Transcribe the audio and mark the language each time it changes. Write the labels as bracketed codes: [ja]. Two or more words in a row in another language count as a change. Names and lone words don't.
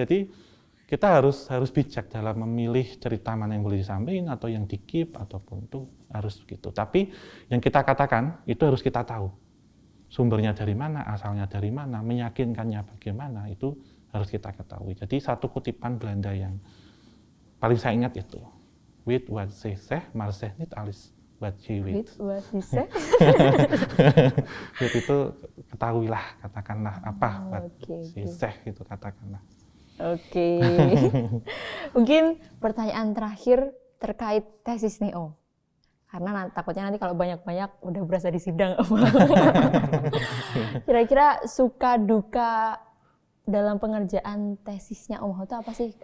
[id] Jadi kita harus bijak dalam memilih cerita mana yang boleh disampaikan atau yang di-keep ataupun itu harus gitu. Tapi yang kita katakan itu harus kita tahu. Sumbernya dari mana, asalnya dari mana, meyakinkannya bagaimana, itu harus kita ketahui. Jadi satu kutipan Belanda yang paling saya ingat itu, [nl] "Weet wat ze zegt, maar zeg niet alles wat je weet." [id] Weet itu ketahuilah, katakanlah apa [nl] wat ze zegt [id] itu katakanlah. Oke. Mungkin pertanyaan terakhir terkait tesis nih Om. Karena takutnya nanti kalau banyak-banyak udah berasa di sidang. Kira-kira suka duka dalam pengerjaan tesisnya Om Hao itu apa sih?